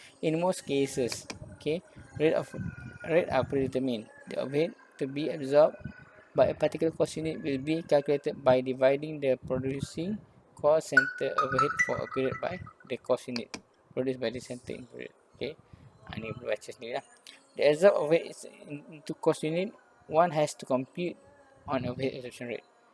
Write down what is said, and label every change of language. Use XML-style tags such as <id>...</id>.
<en>In most cases, okay, rate are predetermined. The overhead to be absorbed by a particular cost unit will be calculated by dividing the producing cost center overhead for a period by the cost unit produced by the center in period.</en> <ms>Okay, ini boleh baca sendiri lah.</ms> <en>The absorbed overhead is into cost unit. One has to compute on overhead absorption rate.</en>